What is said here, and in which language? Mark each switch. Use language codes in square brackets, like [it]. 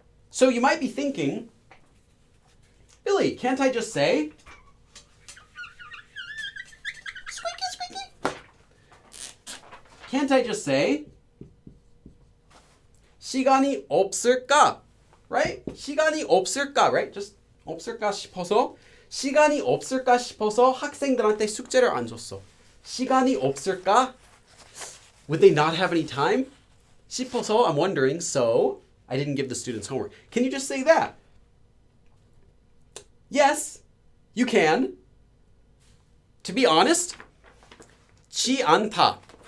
[en] So you might be thinking, Billy, can't I just say, can't I just say, [ko] 시간이 없을까? [en] Right? [ko] 시간이 없을까? Right? Just 없을까 싶어서, 시간이 없을까 싶어서 학생들한테 숙제를 안 줬어. 시간이 없을까? [en] Would they not have any time? [ko] 싶어서, [en] I'm wondering, so I didn't give the students homework. Can you just say that? Yes, you can. To be honest, 지 않다.